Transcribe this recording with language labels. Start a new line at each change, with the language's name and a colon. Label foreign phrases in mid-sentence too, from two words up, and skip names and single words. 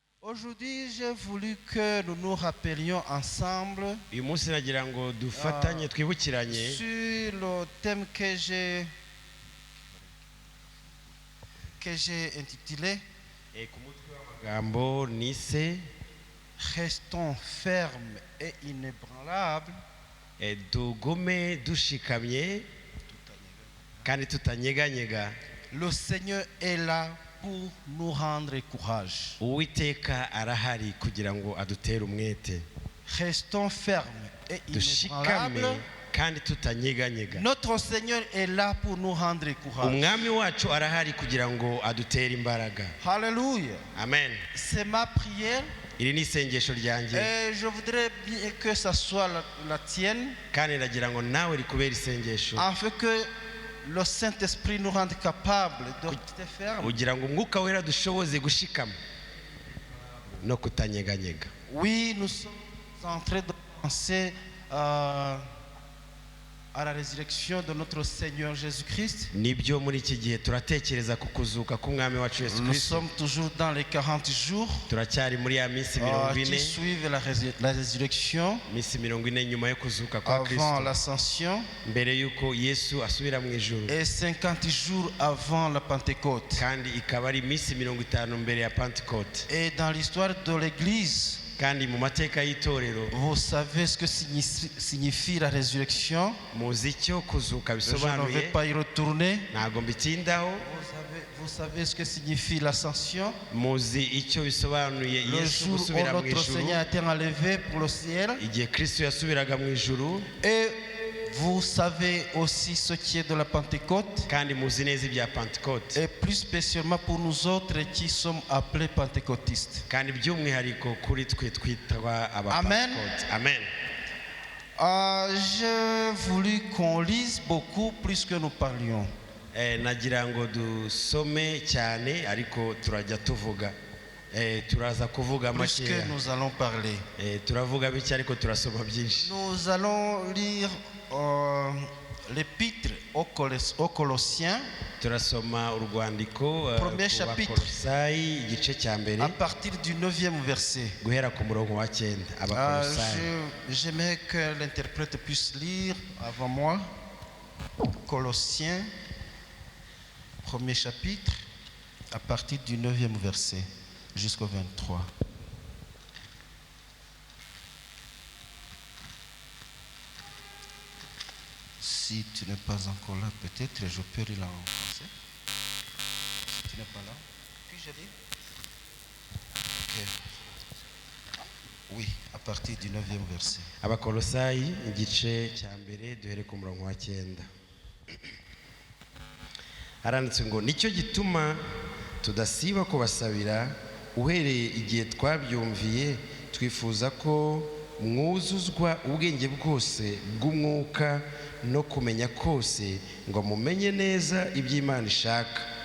French: Aujourd'hui, j'ai voulu que nous nous rappelions ensemble
Kinyarwanda: uyu munsi nagira ngo dufatanye twibukiranye
French: sur le thème que j'ai intitulé
Kinyarwanda: ku mutwe w'amagambo nise
French: Restons fermes et inébranlables.
Kinyarwanda: tugume dushikamye kandi tutanyeganyega.
French: Le Seigneur est là pour nous rendre courage.
Kinyarwanda: Uwiteka arahari kugira ngo adutere umwete.
French: Restons fermes et
Kinyarwanda: Dushikame
French: inébranlables.
Kinyarwanda: kandi tutanyeganyega.
French: Notre Seigneur est là pour nous rendre courage.
Kinyarwanda: Umwami wacu arahari kugira ngo adutere imbaraga.
French: Alléluia. Amen. C'est ma prière.
Kinyarwanda: Iri ni isengesho ryanjye
French: Et je voudrais bien que ça soit la tienne,
Kinyarwanda: kandi nagira ngo nawe rikubere isengesho
French: afin que le Saint-Esprit nous rende capables de rester fermes.
Kinyarwanda: kugira ngo umwuka wera dushoboze gushikama no kutanyeganyega.
French: Oui, nous sommes en train de penser à la résurrection de notre Seigneur Jésus-Christ.
Kinyarwanda: Nibyo muri iki gihe turatekereza ku kuzuka k'umwami wacu Yesu
French: Nous
Kinyarwanda: Kristo.
French: sommes toujours dans les 40 jours
Kinyarwanda: Turacyari muri ya minsi 40
French: qui suivent la résurrection
Kinyarwanda: minsi 40 nyuma yo kuzuka kwa
French: avant
Kinyarwanda: Kristo,
French: l'ascension
Kinyarwanda: mbere yuko Yesu asubira mu ijuru,
French: et 50 jours avant la Pentecôte.
Kinyarwanda: kandi ikaba ari minsi 50 mbere ya Pentecote.
French: Et dans l'histoire de l'Église,
Kinyarwanda: Kandi mu mateka y'itorero
French: vous savez ce que signifie la résurrection.
Kinyarwanda: muzi icyo kuzuka
French: Je ne vais
Kinyarwanda: bisobanuye,
French: pas y retourner.
Kinyarwanda: ntago mbitindaho.
French: Vous savez ce que signifie l'ascension.
Kinyarwanda: Muzi icyo bisobanuye
French: Le
Kinyarwanda: Yesu
French: jour où
Kinyarwanda: gusubira mu
French: notre
Kinyarwanda: ijuru,
French: Seigneur a été enlevé pour le ciel.
Kinyarwanda: igihe Kristo yasubiraga mu ijuru.
French: Et vous savez aussi ce qui est de la Pentecôte.
Kinyarwanda: Kandi muzi neza ibya Pentecote,
French: Et plus spécialement pour nous autres qui sommes appelés pentecôtistes.
Kinyarwanda: kandi by'umwihariko kuri twe twitwa aba
French: Amen.
Kinyarwanda: Pentecote.
French: Amen. J'ai voulu qu'on lise beaucoup plus que nous parlions.
Kinyarwanda: Nagira ngo dusome cyane ariko turajya tuvuga, turaza kuvuga
French: Plus
Kinyarwanda: makeya.
French: que nous allons parler.
Kinyarwanda: Turavuga bike ariko turasoma byinshi.
French: Nous allons lire l'épître aux Colossiens
Kinyarwanda: Turasoma urwandiko
French: Premier
Kinyarwanda: ku
French: chapitre.
Kinyarwanda: Bakolosayi igice cya mbere
French: à partir du 9e verset.
Kinyarwanda: guhera ku murongo wa 9. Abakolosayi.
French: J'aimerais que l'interprète puisse lire avant moi. Colossiens, premier chapitre, à partir du 9e verset jusqu'au 23. Si tu n'es pas encore là, peut-être je peux lire en français. Si tu n'es pas là, puis-je lire? Ok. Oui, à partir du 9e verset.
Kinyarwanda: Abakolosayi igice cya mbere duhere ku murongo wa 9. Haranditse ngo nicyo gituma tudasiba kubasabira uhereye igihe twabyumviye, twifuza ko mwuzuzwa ubwenge bwose bw'umwuka no kumenya kose, ngo mumenye neza iby'Imana ishaka.